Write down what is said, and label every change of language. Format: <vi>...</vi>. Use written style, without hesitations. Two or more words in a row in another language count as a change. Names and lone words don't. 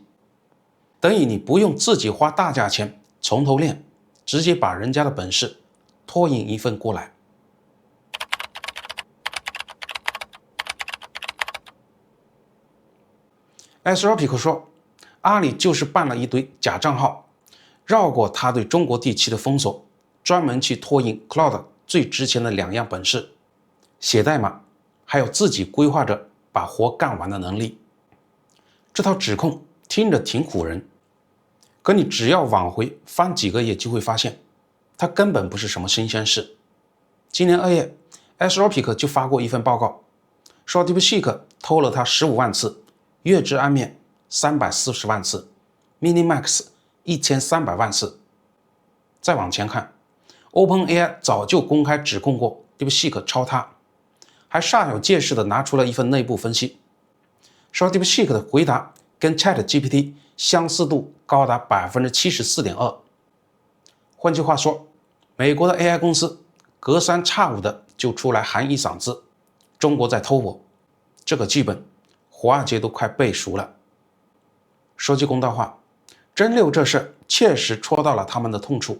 <zh>等於你不用自己花大價錢從頭練，直接把人家的本事托運一份過來。Anthropic 說，阿里就是辦了一堆假賬號，繞過他對中國地區的封鎖，專門去托運 Cloud 最值錢的2樣本事，寫代碼，還有自己規劃着把活幹完的能力。這套指控聽着挺唬人，可你只要往回翻幾個月就會發現，它根本不是什麼新鮮事。今年2月 Anthropic 就發過一份報告，說 DeepSeek 偷了他15萬次，月之暗面340萬次， MiniMax 1300萬次。再往前看， OpenAI 早就公開指控過 DeepSeek 抄他，還煞有介事地拿出了一份內部分析，說 DeepSeek 的回答跟 ChatGPT 相似度高達 74.2%。換句話說，美國的 AI 公司隔三差五的就出來喊一嗓子，中國在偷我，這個劇本華爾街都快背熟了。說句公道話，真六這事確實戳到了他們的痛處。</zh>